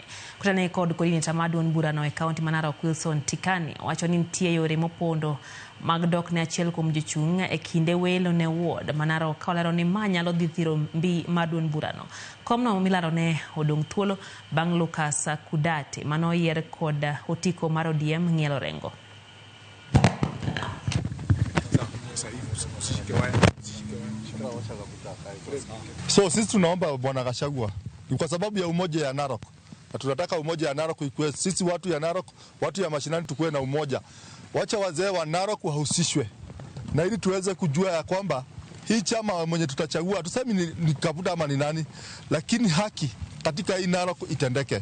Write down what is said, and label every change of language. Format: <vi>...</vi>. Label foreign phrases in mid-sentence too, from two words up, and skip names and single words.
<luo>Kutane kod coordinator maduon burano e kaunti ma Narok Wilson Tikani wacho ni nitie yore mopondo mag dok ne achiel kuom jochung' e kinde welo ne ward ma Narok kolero ni ma nyalo dhi thiro mbi maduon burano. Komno milaro ne odong' thuolo bang' Lucas Kudate mano yier kod otiko mar ODM ng'ielo rengo.</luo> <sw>So sisi tunaomba Bwana Gachagua ni kwa sababu ya umoja ya Narok. Na tunataka umoja ya Narok ikuwe, sisi watu ya Narok, watu ya mashinani tukuwe na umoja. Wacha wazee wa Narok wahusishwe. Na ili tuweze kujua ya kwamba hii chama mwenye tutachagua tusemi ni Kabuta ama ni nani, lakini haki katika hii Narok itendeke.</sw>